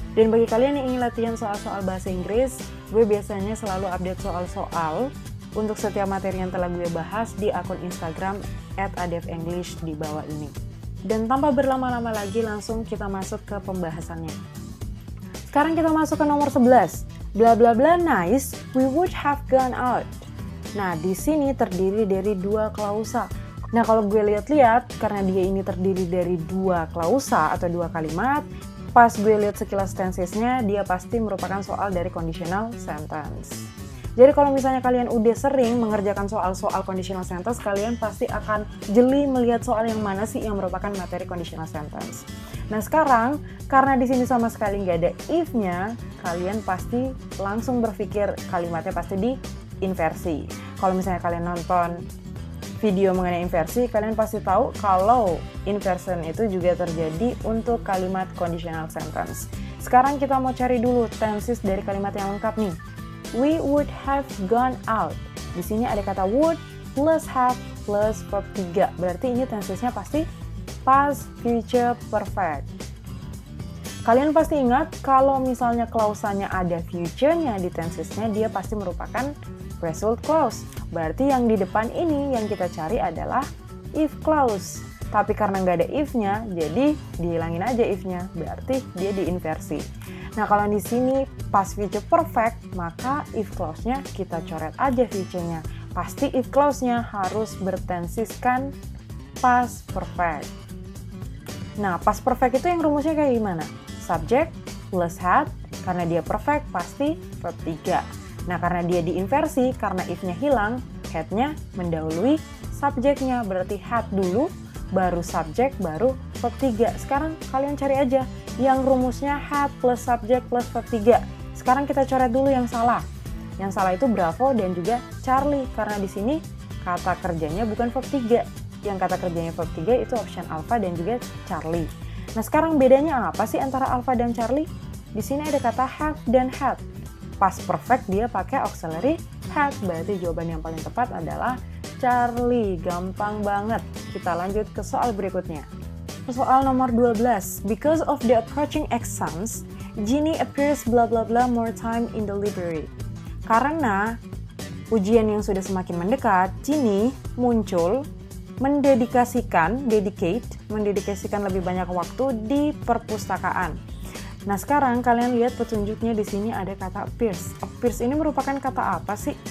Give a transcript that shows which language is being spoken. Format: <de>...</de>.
<id>Dan bagi kalian yang ingin latihan soal-soal bahasa Inggris, gue biasanya selalu update soal-soal untuk setiap materi yang telah gue bahas di akun Instagram @adefenglish di bawah ini. Dan tanpa berlama-lama lagi, langsung kita masuk ke pembahasannya. Sekarang kita masuk ke nomor 11.</id> <en>Bla bla bla nice, we would have gone out.</en> <id>Nah, di sini terdiri dari dua klausa. Nah, kalau gue lihat-lihat, karena dia ini terdiri dari dua klausa atau dua kalimat, pas gue lihat sekilas tensesnya, dia pasti merupakan soal dari conditional sentence. Jadi kalau misalnya kalian udah sering mengerjakan soal-soal conditional sentence, kalian pasti akan jeli melihat soal yang mana sih yang merupakan materi conditional sentence. Nah sekarang, karena di sini sama sekali nggak ada if-nya, kalian pasti langsung berpikir kalimatnya pasti diinversi. Kalau misalnya kalian nonton video mengenai inversi, kalian pasti tahu kalau inversion itu juga terjadi untuk kalimat conditional sentence. Sekarang kita mau cari dulu tenses dari kalimat yang lengkap nih.</id> <en>We would have gone out.</en> <id>Di sini ada kata would plus have plus verb 3. Berarti ini tensesnya pasti past future perfect. Kalian pasti ingat kalau misalnya klausanya ada future-nya di tensesnya, dia pasti merupakan result clause. Berarti yang di depan ini yang kita cari adalah if clause. Tapi karena nggak ada if-nya, jadi dihilangin aja if-nya. Berarti dia diinversi. Nah, kalau di sini past future perfect, maka if clause-nya kita coret aja future-nya. Pasti if clause-nya harus bertensiskan past perfect. Nah, past perfect itu yang rumusnya kayak gimana? Subject plus had, karena dia perfect pasti verb 3. Nah, karena dia diinversi, karena if-nya hilang, had-nya mendahului subject-nya. Berarti had dulu, baru subject, baru verb 3. Sekarang kalian cari aja yang rumusnya had plus subject plus verb 3. Sekarang kita coret dulu yang salah. Yang salah itu Bravo dan juga Charlie, karena di sini kata kerjanya bukan verb 3. Yang kata kerjanya verb 3 itu option Alpha dan juga Charlie. Nah, sekarang bedanya apa sih antara Alpha dan Charlie? Di sini ada kata have dan had. Past perfect dia pakai auxiliary had, berarti jawaban yang paling tepat adalah Charlie. Gampang banget. Kita lanjut ke soal berikutnya. Soal nomor 12.</id> <en>Because of the approaching exams, Ginny appears blah blah blah more time in the library.</en> <id>Karena ujian yang sudah semakin mendekat, Ginny muncul mendedikasikan lebih banyak waktu di perpustakaan. Nah, sekarang kalian lihat petunjuknya di sini ada kata appears. Appears ini merupakan kata apa sih?</id>